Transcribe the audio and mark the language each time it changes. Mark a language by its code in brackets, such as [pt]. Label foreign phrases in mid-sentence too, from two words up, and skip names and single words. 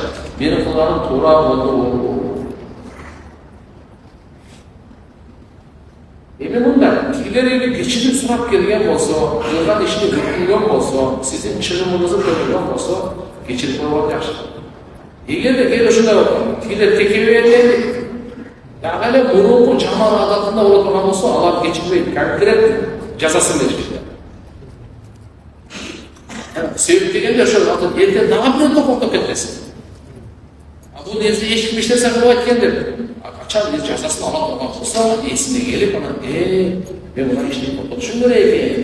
[uz] Meni qilganim to'g'ri bo'ldi. Endi bunda ilgariga kechirim so'rab kelgan bo'lsa, qilgan ishni bitirgan bo'lsa, sizning chiqimingizni to'lagan bo'lsa, kechirib qo'ygan yaxshi. [ky] Эгерде кээ ушундай болуп кээде текеберди дагы эле мурунку жаман адатында боло турган болсо алар кечирбейт, конкрет жазасын беришет. Себеп дегенде ошо эртең дагы бирөө токтоп кетмесин. Бул нерсе эч нерсе кылбайт экен деп качан жазасын ала турган болсо эсине келип анан мен мына ишти токтотушум керек экен.